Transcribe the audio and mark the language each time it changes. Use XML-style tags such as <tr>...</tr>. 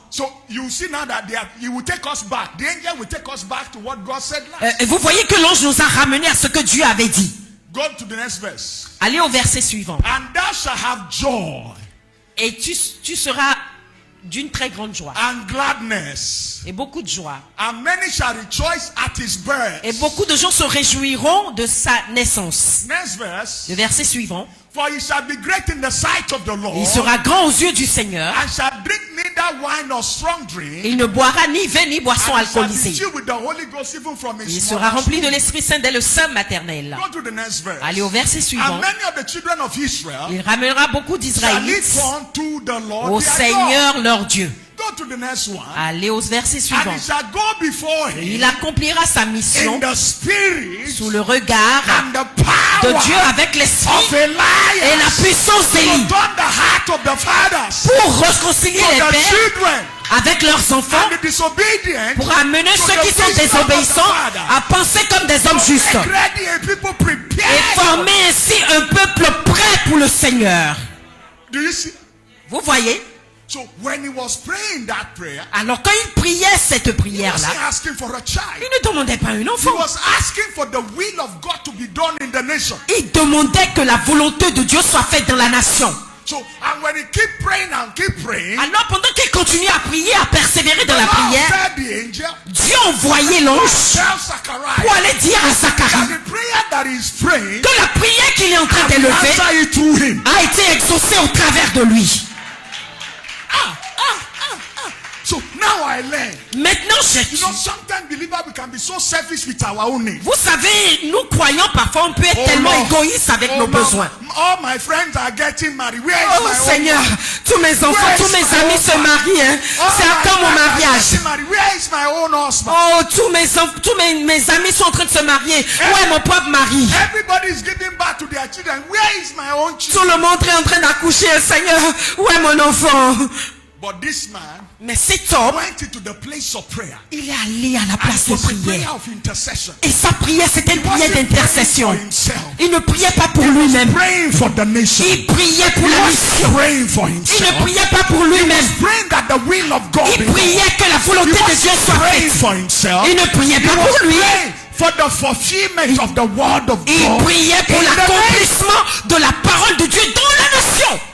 <en>So you see now that he will take us back. The angel will take us back to what God said last.</en> <fr>Et vous voyez que l'ange nous a ramenés à ce que Dieu avait dit.</fr> <en>Go to the next verse.</en> <fr>Allez au verset suivant.</fr> <en>And thou shalt have joy</en> <fr>Et tu seras d'une très grande joie.</fr> <en>and gladness,</en> <fr>Et beaucoup de joie.</fr> <en>and many shall rejoice at his birth.</en> <fr>Et beaucoup de gens se réjouiront de sa naissance.</fr> <en>Next verse.</en> <fr>Le verset suivant.</fr> <en>For he shall be great in the sight of the Lord,</en> <fr>Il sera grand aux yeux du Seigneur.</fr> <en>and shall drink neither wine nor strong drink.</en> <fr>Il ne boira ni vin ni boisson</fr> <en>And he shall be</en> <fr>alcoolisée.</fr> <en>filled with the Holy Ghost even from his</en> <fr>Il sera</fr> <en>mother's</en> <fr>rempli de</fr> <en>womb.</en> <fr>l'Esprit Saint dès le sein maternel.</fr> <en>Go to the next verse.</en> <fr>Allez au verset suivant.</fr> <en>And many of the children of Israel</en> <fr>Il ramènera beaucoup</fr> <en>shall</en> <fr>d'Israélites</fr> <en>turn to the Lord</en> <fr>au</fr> <en>their God.</en> <fr>Seigneur leur Dieu.</fr> <en>Go to the next one.</en> <fr>Allez au verset</fr> <en>And</en> <fr>suivant.</fr> <en>he shall go before</en> <fr>Il</fr> <en>him</en> <fr>accomplira sa mission</fr> <en>in the spirit</en> <fr>sous le regard</fr> <en>and the power</en> <fr>de Dieu avec l'esprit</fr> <en>of Elias,</en> <fr>et la puissance</fr> <en>to</en> <fr>d'Élie</fr> <en>turn the heart of the fathers</en> <fr>pour réconcilier</fr> <en>to</en> <fr>les</fr> <en>the</en> <fr>pères</fr> <en>children</en> <fr>avec leurs enfants,</fr> <en>and the disobedient,</en> <fr>pour amener</fr> <en>to</en> <fr>ceux</fr> <en>the</en> <fr>qui sont</fr> <en>wisdom of the</en> <fr>désobéissants</fr> <en>Father.</en> <fr>à penser comme des hommes justes</fr> <en>Make ready a people prepared.</en> <fr>et former ainsi un peuple prêt pour le Seigneur.</fr> <en>Do you see?</en> <fr>Vous voyez?</fr> <en>So when he was praying that prayer,</en> <fr>Alors quand il priait cette</fr> <en>he</en> <fr>prière-là,</fr> <en>wasn't asking for a child.</en> <fr>il ne demandait pas un</fr> <en>He</en> <fr>enfant.</fr> <en>was asking for the will of God to be done in the nation.</en> <fr>Il demandait que la volonté de Dieu soit faite dans la nation.</fr> <en>So, and when he keep praying and keep praying,</en> <fr>Alors pendant qu'il continue à prier, à persévérer dans la</fr> <en>the Lord</en> <fr>prière,</fr> <en>said the angel,</en> <fr>Dieu envoyait l'ange</fr> <en>tell Zachariah</en> <fr>pour aller dire à</fr> <en>that</en> <fr>Zacharie</fr> <en>the prayer that he's praying,</en> <fr>que la prière qu'il est en train d'élever</fr> <en>answer it through him.</en> <fr>a été exaucée au travers de lui.</fr> <en>So now I learn.</en> <fr>Maintenant,</fr> <en>You know, sometimes believers we can be so selfish with our own needs.</en> <fr>vous savez, nous croyants, parfois on peut être tellement</fr> <en>Lord.</en> <fr>égoïste avec nos besoins.</fr> <en>All my friends are getting married. Where is Oh my</en> <fr>Seigneur,</fr> <en>own?</en> <fr>tous mes enfants,</fr> <en>Where</en> <fr>tous</fr> <en>is</en> <fr>mes</fr> <en>my</en> <fr>amis</fr> <en>own</en> <fr>se marient. Hein.</fr> <en>All</en> <fr>C'est</fr> <en>my</en> <fr>à quand mon</fr> <en>friends are</en> <fr>mariage?</fr> <en>getting married. Where is my own husband?</en> <fr>Oh, tous mes amis sont en train de se marier. Où est mon propre mari?</fr> <en>Everybody is giving back to their children. Where is my own</en> <fr>Tout</fr> <en>children?</en> <fr>le monde est en train d'accoucher. Seigneur, où est mon enfant?</fr> <en>But this man</en> <fr>Mais cet homme,</fr> <en>went into the place of prayer.</en> <fr>il est allé à la</fr> <en>And</en> <fr>place de</fr> <en>was a prayer</en> <fr>prière.</fr> <en>of intercession.</en> <fr>Et sa prière, c'était une</fr> <en>He</en> <fr>prière</fr> <en>wasn't</en> <fr>d'intercession.</fr> <en>praying for himself.</en> <fr>Il ne priait pas pour lui-même.</fr> <en>Praying for the nation.</en> <fr>Il priait pour</fr> <en>He</en> <fr>la</fr> <en>was</en> <fr>mission.</fr> <en>praying for</en> <fr>Il</fr> <en>himself.</en> <fr>ne priait pas pour lui-même.</fr> <en>Praying that the will of God be</en> <fr>Il</fr> <en>done.</en> <fr>priait que la volonté</fr> <en>He</en> <fr>de Dieu</fr> <en>was</en> <fr>soit</fr> <en>praying</en> <fr>faite.</fr> <en>for himself.</en> <fr>Il ne priait pas pour lui.</fr> <en>Praying for the fulfillment of the word of</en> <fr>Il</fr> <en>God.</en> <fr>priait pour</fr> <en>in the nation.</en> <fr>l'accomplissement de la parole de Dieu dans la nation.</fr>